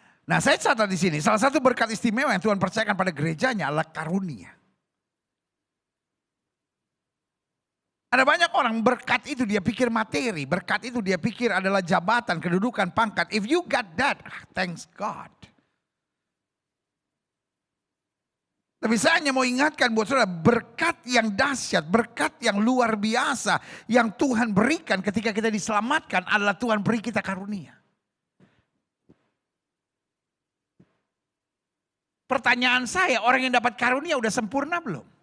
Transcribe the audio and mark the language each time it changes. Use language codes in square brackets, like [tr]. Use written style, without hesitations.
[id] Nah, saya catat di sini, salah satu berkat istimewa yang Tuhan percayakan pada gerejanya adalah karunia. Ada banyak orang berkat itu dia pikir materi, berkat itu dia pikir adalah jabatan, kedudukan, pangkat. [en] If you got that, thanks God. [id] Tapi saya hanya mau ingatkan buat saudara, berkat yang dahsyat, berkat yang luar biasa yang Tuhan berikan ketika kita diselamatkan adalah Tuhan beri kita karunia. Pertanyaan saya, orang yang dapat karunia udah sempurna belum?